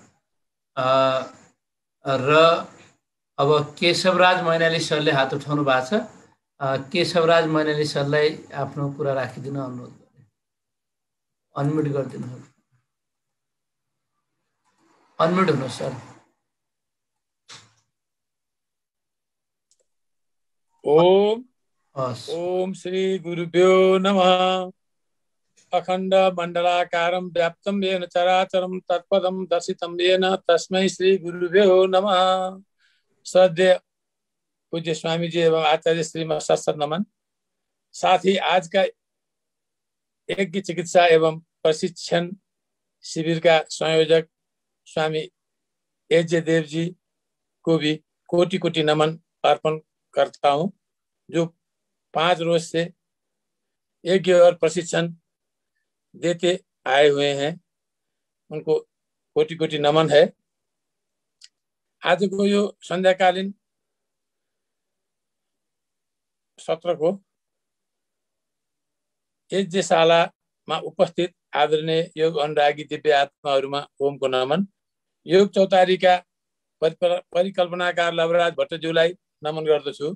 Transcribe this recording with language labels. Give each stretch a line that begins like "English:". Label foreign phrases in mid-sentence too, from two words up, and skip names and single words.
Nepali: र अब केशवराज मैनाली सरले हात उठाउनु भएको छ। केशवराज मैनाली सरलाई आफ्नो कुरा राखिदिन अनुरोध गरे। अनम्युट गरिदिनुहोस्, अनम्युट हुनुहोस् सर।
Sanskrit: ओम श्री गुरुभ्यो नमः। अखंड मंडलाकारं व्याप्तं येन चराचरं तत्पदं दर्शितं येन तस्मै श्री गुरुभ्यो नमः।
Hindi: श्रद्धेय पूज्य स्वामी जी एवं आचार्य श्री में सशत नमन। साथ ही आज का यज्ञ चिकित्सा एवं प्रशिक्षण शिविर का संयोजक स्वामी एजे देव जी को भी कोटि कोटि नमन अर्पण करता हूँ, जो 5 रोज से यज्ञ और प्रशिक्षण देते आए हुए हैं। उनको कोटि कोटि नमन है।
Nepali: आज को यो संध्याकालीन सत्र को यज्ञशालामा उपस्थित आदरणीय योग अनुरागी दिव्य आत्माहरूमा ओमको नमन। योग चौतारीका परिकल्पनाकार लवराज भट्टज्यूलाई नमन गर्दछु।